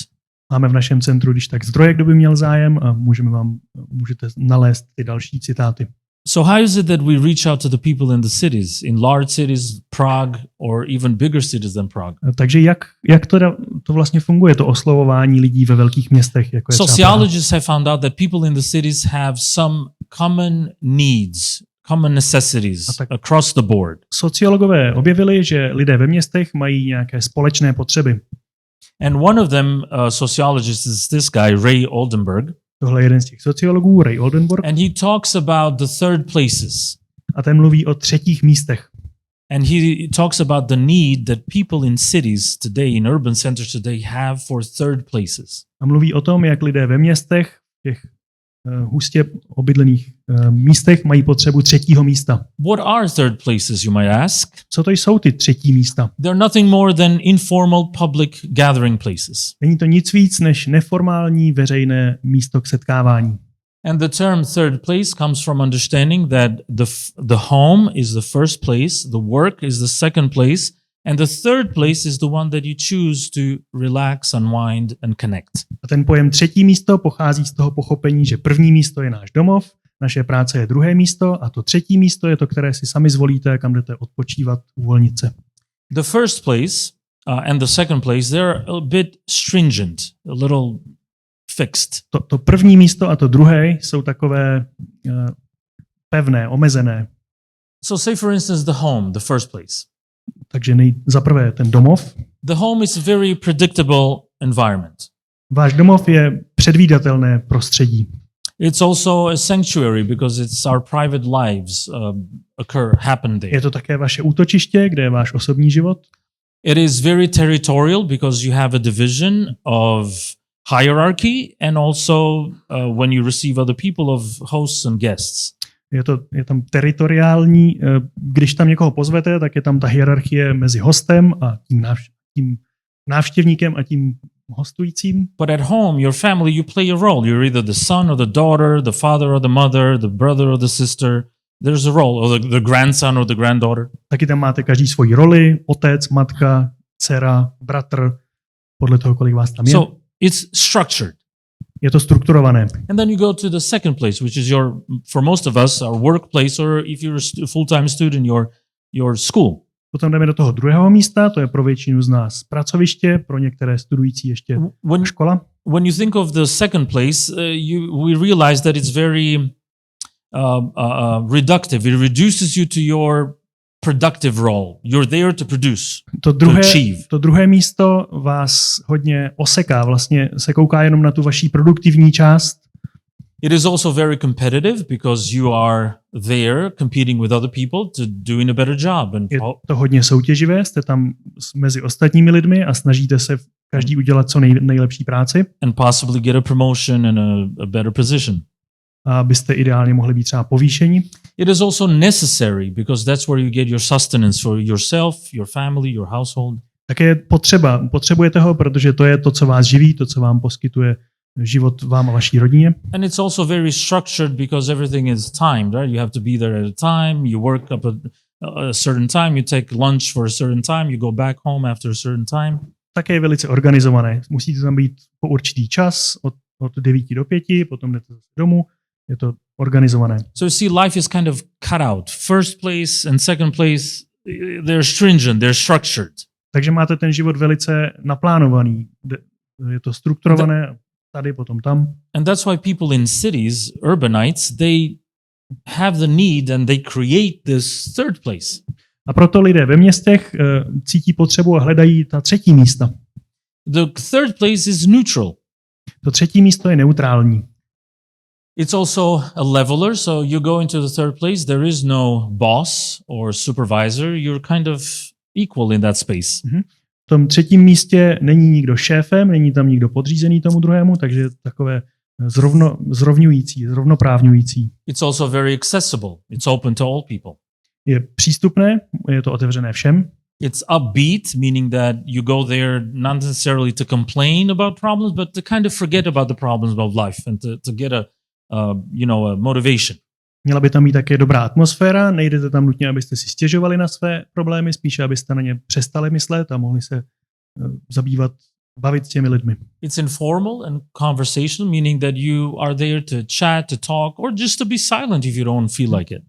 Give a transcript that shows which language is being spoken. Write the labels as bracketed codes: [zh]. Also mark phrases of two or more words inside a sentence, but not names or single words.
[cs] Máme v našem centru, když tak zdroje, kdo by měl zájem, a můžete nalézt ty další citáty. [en] So how is it that we reach out to the people in the cities, in large cities, Prague, or even bigger cities than Prague? [cs] Takže jak to vlastně funguje, to oslovování lidí ve velkých městech? Jako je [en] Sociologists have found out that people in the cities have some common needs, common necessities across the board. [cs] Sociologové objevili, že lidé ve městech mají nějaké společné potřeby. [en] And one of them, sociologist, is this guy, Ray Oldenburg. [cs] Tohle je jeden z těch sociologů, Ray Oldenburg. [en] And he talks about the third places. [cs] A ten mluví o třetích místech. [en] And he talks about the need that people in cities today, in urban centers today, have for third places. [cs] A mluví o tom, jak lidé ve městech, těch hustě obydlených místech mají potřebu třetího místa. [en] What are third places, you might ask? [cs] Co to jsou ty třetí místa? [en] They're nothing more than informal public gathering places. [cs] Není to nic víc než neformální veřejné místo k setkávání. [en] And the term third place comes from understanding that the home is the first place, the work is the second place, and the third place is the one that you choose to relax, unwind and connect. [cs] A ten pojem třetí místo pochází z toho pochopení, že první místo je náš domov, naše práce je druhé místo a to třetí místo je to, které si sami zvolíte, kam jdete odpočívat, uvolnit se. [en] The first place and the second place, they're a bit stringent, a little fixed. [cs] To první místo a to druhé jsou takové pevné, omezené. [en] So say for instance the home, the first place. [cs] Takže za prvé ten domov. [en] The home is a very predictable environment. [cs] Váš domov je předvídatelné prostředí. [en] It's also a sanctuary because it's our private lives happen there. [cs] Je to také vaše útočiště, kde je váš osobní život. [en] It is very territorial because you have a division of hierarchy and also when you receive other people of hosts and guests. [cs] Je tam teritoriální, když tam někoho pozvete, tak je tam ta hierarchie mezi hostem a tím návštěvníkem a tím hostujícím. [en] But at home, your family, you play a role. You're either the son or the daughter, the father or the mother, the brother or the sister. There's a role, or the grandson or the granddaughter. [cs] Taky tam máte každý svoji roli, otec, matka, dcera, bratr, podle toho, kolik vás tam je. [en] So it's structured. [cs] Je to strukturované. [en] And then you go to the second place, which is for most of us, our workplace, or if you're a full-time student, your school. [cs] Potom jdeme do toho druhého místa, to je pro většinu z nás pracoviště, pro některé studující ještě škola. [en] When you think of the second place, we realize that it's very reductive. It reduces you to your productive role. You're there to produce, to achieve. [cs] To druhé místo vás hodně oseká, vlastně se kouká jenom na tu vaší produktivní část. [en] It is also very competitive because you are there competing with other people to doing a better job. And [cs] je to hodně soutěživé, jste tam mezi ostatními lidmi a snažíte se každý udělat co nejlepší práci. [en] And possibly get a promotion and a better position. [cs] A abyste ideálně mohli být třeba povýšeni. [en] It is also necessary because that's where you get your sustenance for yourself, your family, your household. [cs] Také je potřebujete ho, protože to je to, co vás živí, to, co vám poskytuje život vám a vaší rodině. [en] And it's also very structured because everything is timed, right? You have to be there at a time, you work up at a certain time, you take lunch for a certain time, you go back home after a certain time. [cs] Také je velice organizované. Musíte tam být po určitý čas, od 9 do 5, potom jdete zase domů. Je to organizované. [en] So you see, life is kind of cut out. First place and second place, they're stringent, they're structured. [cs] Takže máte ten život velice naplánovaný. Je to strukturované, tady, potom tam. [en] And that's why people in cities, urbanites, they have the need and they create this third place. [cs] A proto lidé ve městech cítí potřebu a hledají ta třetí místa. [en] The third place is neutral. [cs] To třetí místo je neutrální. [en] It's also a leveler, so you go into the third place, there is no boss or supervisor, you're kind of equal in that space. [cs] V tom třetím místě není nikdo šéfem, není tam nikdo podřízený tomu druhému, takže je takové zrovnoprávňující. [en] It's also very accessible. It's open to all people. [cs] Je přístupné, je to otevřené všem. [en] It's upbeat, meaning that you go there not necessarily to complain about problems, but to kind of forget about the problems of life and to get a motivation. [cs] Měla by tam být také dobrá atmosféra, nejdete tam nutně, abyste si stěžovali na své problémy, spíše abyste na ně přestali myslet a mohli se bavit s těmi lidmi. [en] It's informal and conversational, meaning that you are there to chat, to talk, or just to be silent if you don't feel like it.